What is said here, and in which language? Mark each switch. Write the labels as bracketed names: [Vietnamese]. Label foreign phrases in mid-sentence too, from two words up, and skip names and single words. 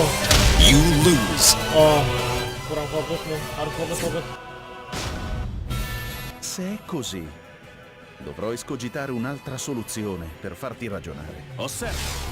[English] You lose. [Indonesian] Oh, kurang fokus nih. Harus fokus. [Italian] Se è così, dovrò escogitare un'altra soluzione per farti ragionare. Osserva!